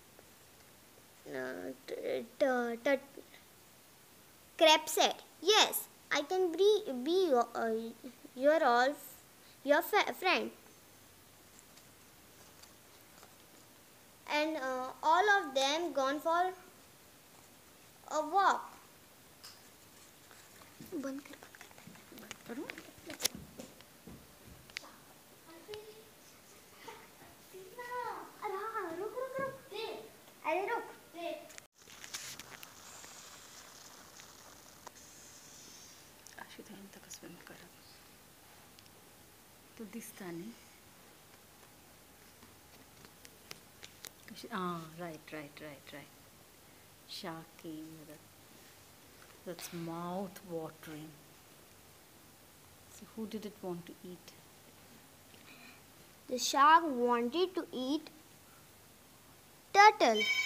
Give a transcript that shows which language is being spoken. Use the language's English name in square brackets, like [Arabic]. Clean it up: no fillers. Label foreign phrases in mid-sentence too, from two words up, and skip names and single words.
[English] crab said yes I can be your friend and all of them gone for a walk [Konkani] बंद कर करू अरे रुक अशी धरून ताका स्विम करप तूं दिसता न्ही [English] right shark came that's mouth watering so who did it want to eat the shark wanted to eat turtle